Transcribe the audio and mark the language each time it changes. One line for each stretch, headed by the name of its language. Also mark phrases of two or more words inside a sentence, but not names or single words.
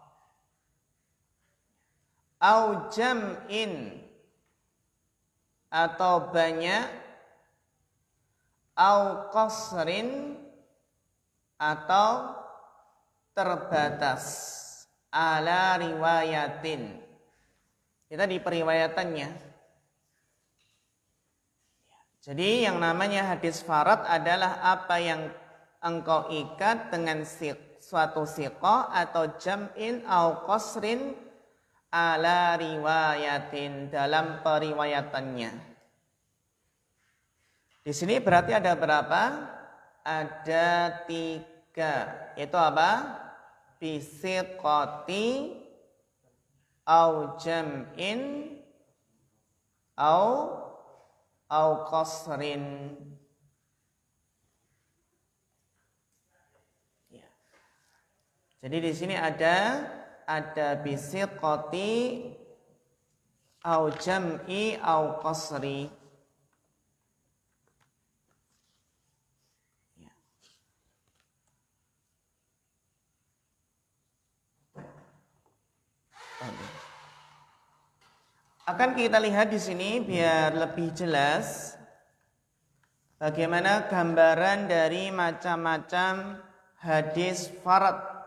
Arabic: أو جمع
Indonesian: atau banyak,
Arabic: أو قصر
Indonesian: atau terbatas,
Arabic: على رواية.
Indonesian: Kita di periwayatannya. Jadi yang namanya hadis farad adalah apa yang engkau ikat dengan suatu siqah atau
Arabic: جمع أو قصر على رواية,
Indonesian: dalam periwayatannya. Di sini berarti ada berapa? Ada 3. Itu apa?
Arabic: بصفة أو جمع أو قصر.
Indonesian: Ya. Jadi di sini ada
Arabic: بصفة أو جمع أو قصر.
Indonesian: Akan kita lihat di sini biar lebih jelas bagaimana gambaran dari macam-macam hadis farad.